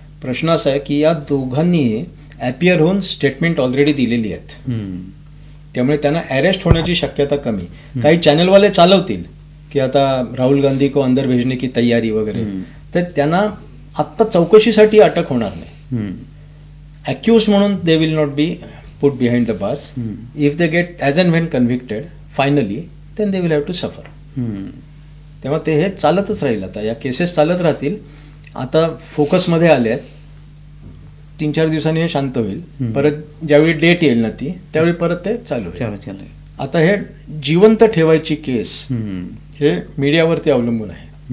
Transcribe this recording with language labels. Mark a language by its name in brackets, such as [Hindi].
[Marathi] प्रश्न असा आहे की या दोघांनी ॲपियर होऊन स्टेटमेंट ऑलरेडी दिलेली आहेत, त्यामुळे त्यांना अरेस्ट होण्याची शक्यता कमी. काही चॅनलवाले चालवतील की आता राहुल गांधी [Hindi] को अंदर भेजने की तयारी [Marathi] वगैरे, तर त्यांना आत्ता चौकशीसाठी अटक होणार नाही. [English] accused [Marathi] म्हणून [English] they will not be put behind the bars. If they get as and when convicted finally, then they will have to suffer. [Marathi] तेव्हा ते हे चालतच राहील. आता या केसेस चालत राहतील. आता फोकसमध्ये आले आहेत. 3-4 दिवसांनी हे शांत होईल. परत ज्यावेळी डेट येईल ना ती त्यावेळी परत ते चालू होईल. आता हे जिवंत ठेवायची केस हे मीडियावरती अवलंबून आहे.